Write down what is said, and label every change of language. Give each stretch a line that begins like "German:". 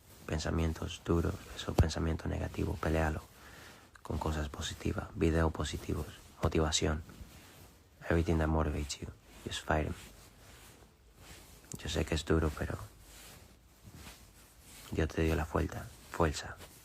Spanish: pensamientos duros, esos pensamientos negativos, pelealo con cosas positivas, videos positivos, motivación.
English: Everything that motivates you, just fight him.
Spanish: Yo sé que es duro, pero Dios te dio la fuerza.